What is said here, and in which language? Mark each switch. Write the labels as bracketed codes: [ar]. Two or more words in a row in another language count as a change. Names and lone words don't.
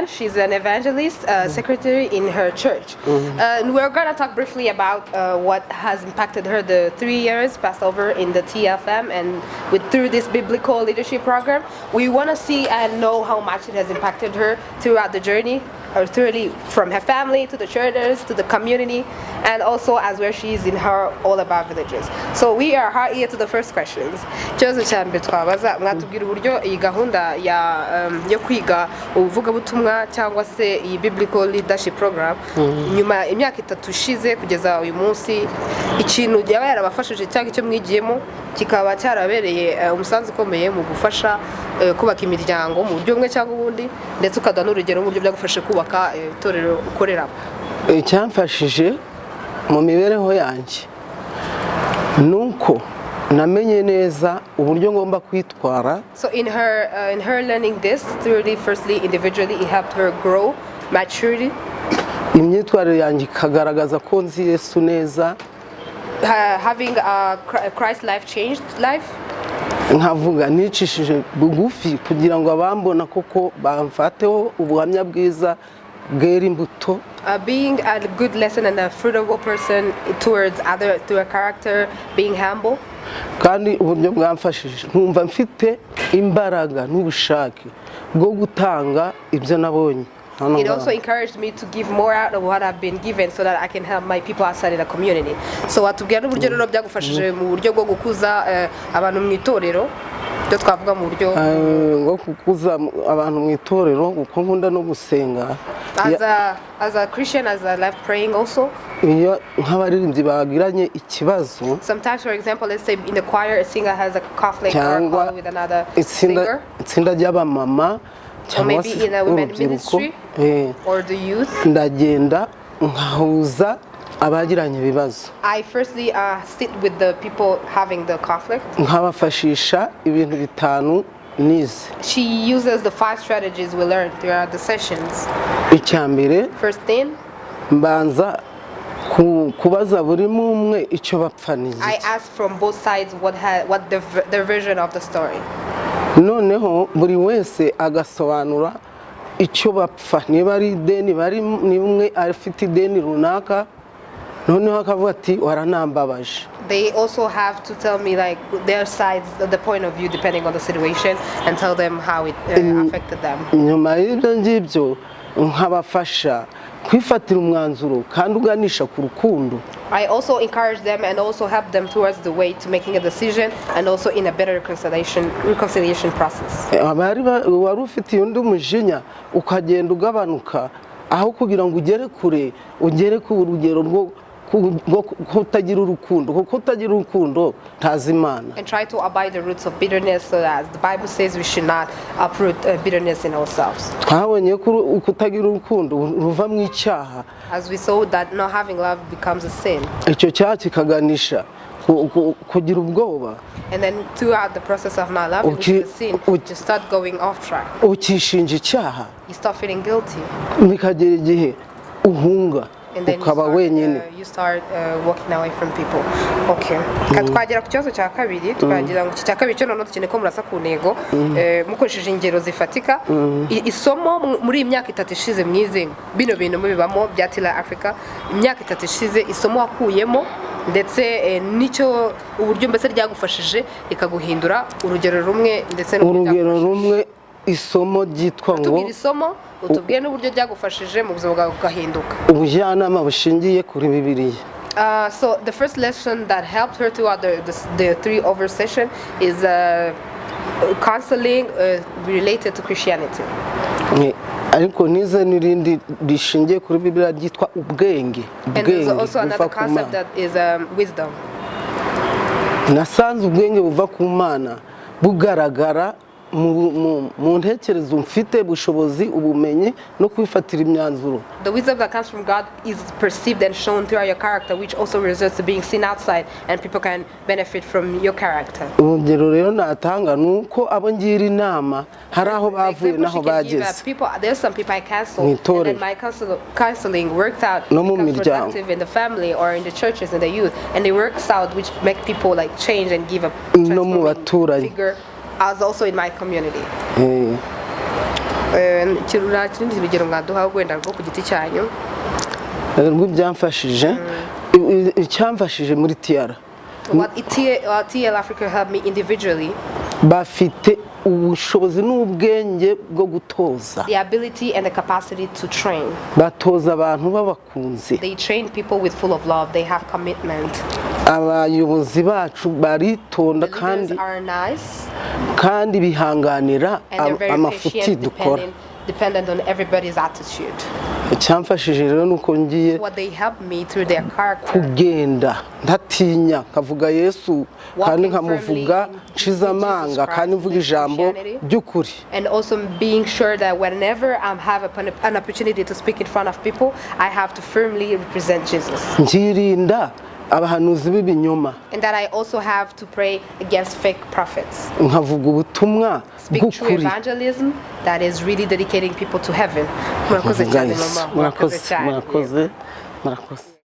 [en] She's an evangelist, secretary in her church. And we're going to talk briefly about what has impacted her the 3 years passed over in the TLFM and through this biblical leadership program. We want to see and know how much it has impacted her throughout the journey, or thoroughly from her family to the churches to the community, and also as where she is in her all about villages. So we are here to the first questions. [rw] Ikibazo cya mbere twabaza mwatubwira uburyo iyi gahunda yo kwiga ubuvugabutumwa cyangwa se iyi [en] biblical leadership program [rw] nyuma imyaka 3 ishize kugeza uyu munsi ikintu yaba yarabafashije cyangwa icyo mwigiyemo kikaba cyarabereye umusanzu ukomeye mu gufasha kubaka imiryango mu buryo bumwe cyangwa ubundi ndetse ukada n'urugero mu buryo byagufashe kubaka itorero ukoreramo. Icyamfashije mu mibereho yanjye nuko namenye neza uburyo ngomba kwitwara. [en] So in her learning this thoroughly, firstly individually, it helped her grow maturity. [rw] Imyitwarire yanjye ikagaragaza ko nzi Yesu neza. [en] Having a Christ life changed life. [rw] Nkavuga nicishije bugufi kugira ngo abambona koko bamfateho ubuhamya bwiza bwera imbuto. [en] Being a good lesson and a fruitful person towards other, through a character, being humble. [rw] Kandi uburyo bwamfashije nkumva mfite imbaraga n'ubushake bwo gutanga ibyo nabonye. [en] It also encouraged me to give more out of what I've been given so that I can help my people outside of the community. [rw] So watubwira n'uburyo rero byagufashije mu buryo bwo gukuza abantu mu itorero byo twavuga mu buryo bwo gukuza abantu mu itorero kuko nkunda no gusenga. [en] As a Christian, as a life praying also. [rw] Iyo nk'abaririmbyi bagiranye ikibazo. [en] Sometimes, for example, let's say in the choir a singer has a conflict or quarrel with another singer. [rw] Itsinda ry'abamama [en] or maybe in a women ministry or the youth. [rw] Ndagenda nkahuza abagiranye ibibazo. [en] I firstly sit with the people having the conflict. [rw] Nkabafashisha ibintu bitanu nize. [en] She uses the 5 strategies we learned throughout the sessions. [rw] Icyambere, [en] first thing, [rw] mbanza kubaza buri umwe icyo bapfaniye. [en] I ask from both sides what their version of the story. [rw] Noneho buri wese agasobanura icyo bapfa, niba ari ideni bari nimwe afite ideni runaka noneho akavuga ati waranambabaje. [en] They also have to tell me like their sides, the point of view depending on the situation, and tell them how it affected them. [rw] Nyuma y'ibyo ngibyo nkabafasha kwifatira umwanzuro kandi uganisha ku rukundo. [en] I also encourage them and also help them towards the way to making a decision and also in a better reconciliation process. [rw] Abari wari ufite undi umujinya ukagenda ugabanuka aho kugira ngo ugere kure ugere ku rugero rwo kutagira urukundo kuko kutagira urukundo ntazi Imana. [en] And try to abide the roots of bitterness, so that the Bible says we should not uproot bitterness in ourselves. [rw] Twabonye ko kutagira urukundo ruva mu icyaha. [en] As we saw that not having love becomes a sin. [rw] Icyo cyaha kikaganisha kugira ubwoba. [en] And then throughout the process of not loving, which is a sin, you start going off track. [rw] Ukishinja icyaha. [en] You start feeling guilty. [rw] Bikagera igihe uhunga. [en] And then you start walking away from people. Okay. [rw] Twagera ku kibazo cya kabiri, twagira ngo cya kabiri cyo none dukeneye ko murasa ku ntego mukoresheje ingero zifatika. Isomo muri imyaka 3 ishize mwize bino bintu mubibamo bya TLAfrica, imyaka 3 ishize isomo wakuyemo ndetse nicyo uburyo mbese ryagufashije ikaguhindura urugero rumwe ndetse urugero rumwe isomo ryitwa ngo utubwiye n'uburyo ryagufashije mu buzima bwawe ugahinduka. Ubujyanama bushingiye kuri Bibiliya. [en] So the first lesson that helped her throughout the 3 over session is counseling related to Christianity. [rw] Ariko nize n'irindi rishingiye kuri Bibiliya ryitwa ubwenge. [en] And there's also another concept that is wisdom. [rw] Nasanze ubwenge buva ku Mana bugaragara mu ntekerezo mfite bushobozi ubumenyi no kwifatira imyanzuro. [en] The wisdom that comes from God is perceived and shown through your character, which also results to being seen outside, and people can benefit from your character. [rw] Urugero rero natanga nuko abo ngira inama hari aho bavuye naho bageze. [en] There's some people I counsel, and then my counseling works out [rw] no mu miryango, [en] in the family or in the churches and the youth, and it works out which make people like change and give a [rw] no mu baturanyi. [en] as also in my community. [rw] Ikindi urugero mwaduha wenda rwo ku giti cyanyu byamfashije icyamfashije muri TLAfrica. [en] What TLAfrica helped me individually. [rw] Bafite ubushobozi n'ubwenge bwo gutoza. [en] The ability and the capacity to train. [rw] Batoza abantu babakunze. [en] They train people with full of love. They have commitment. [rw] Abayobozi bacu baritonda kandi bihanganira amafuti dukora. [en] Dependent on everybody's attitude. [rw] Icyamfashije rero nuko ngiye [en] What they helped me through their character. [rw] Kugenda ndatinya nkavuga Yesu kandi nkamuvuga nshizamanga kandi mvuga ijambo by'ukuri. [en] And also being sure that whenever I have an opportunity to speak in front of people, I have to firmly represent Jesus. [rw] Ngirinda abahanuzi b'ibinyoma. [en] And that I also have to pray against fake prophets. [rw] Nkavuga ubutumwa [en] Speak true evangelism that is really dedicating people to heaven. [rw] Murakoze cyane mama. Murakoze.